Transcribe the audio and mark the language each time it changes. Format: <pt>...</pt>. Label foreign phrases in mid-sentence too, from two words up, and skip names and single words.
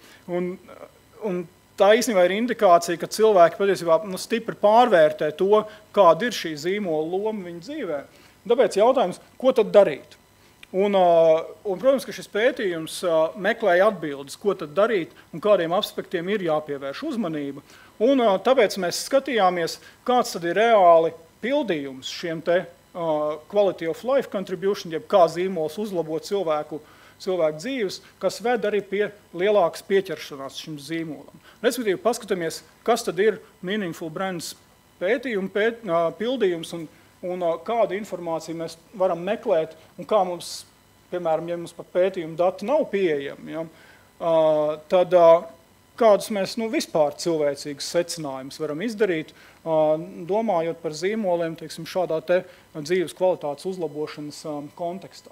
<lv>Un tā īstenībā ir indikācija, ka cilvēki patiesībā stipri pārvērtē to, kāda ir šī zīmola loma viņu dzīvē. Tāpēc jautājums, ko tad darīt? Un, protams, ka šis pētījums meklēja atbildes, ko tad darīt un kādiem aspektiem ir jāpievērš uzmanība. Un tāpēc mēs skatījāmies, kāds tad ir reāli pildījums šiem te</lv> <en>quality of life contribution,</en> <lv>jeb kā zīmols uzlabo cilvēku dzīves, kas ved arī pie lielākas pieķeršanās šim zīmolam. Respektīvi, paskatāmies, kas tad ir Meaningful Brands pildījums un kādu informāciju mēs varam meklēt, un kā mums, piemēram, ja mums pat pētījumu dati nav pieejami, ja, tad kādus mēs vispār cilvēcīgus secinājumus varam izdarīt, domājot par zīmoliem, teiksim, šādā te dzīves kvalitātes uzlabošanas kontekstā.</lv>